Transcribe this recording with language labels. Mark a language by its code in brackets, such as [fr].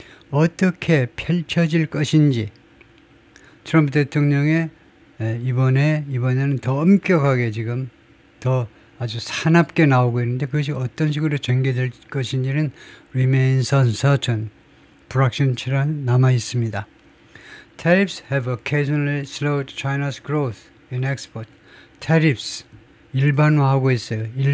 [ko] 어떻게 펼쳐질 것인지. 트럼프 대통령의 이번에는 더 엄격하게 지금 더 아주 사납게 나오고 있는데 그것이 어떤 식으로 전개될 것인지는 [en] remains uncertain. [ko] 불확실한 남아 있습니다. [en] Tariffs have occasionally slowed China's growth in export. [ko] Tariffs 일반화하고 있어요.